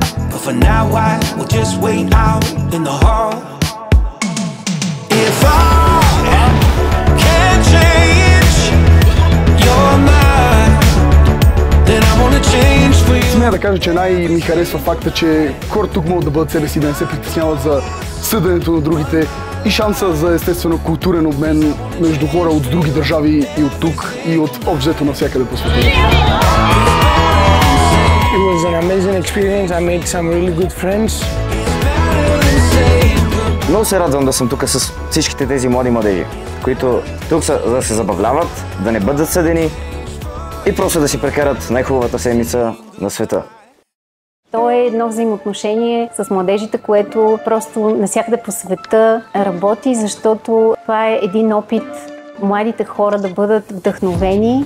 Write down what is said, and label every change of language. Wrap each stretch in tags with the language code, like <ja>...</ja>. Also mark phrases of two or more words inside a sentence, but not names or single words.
<bg>Смея да кажа, че най-ми харесва факта, че хората тук могат да бъдат себе си, да не се притесняват за съденето на другите и шанса за естествено културен обмен между хора от други държави и от тук и от обзето навсякъде по света.</bg> <en>It was an amazing experience. I made some really good friends.</en> <bg>Много се радвам да съм тук с всичките тези млади младежи, които тук са да се забавляват, да не бъдат съдени и просто да си прекарат най-хубавата седмица на света. То е едно взаимоотношение с младежите, което просто навсякъде по света работи, защото това е един опит младите хора да бъдат вдъхновени.</bg>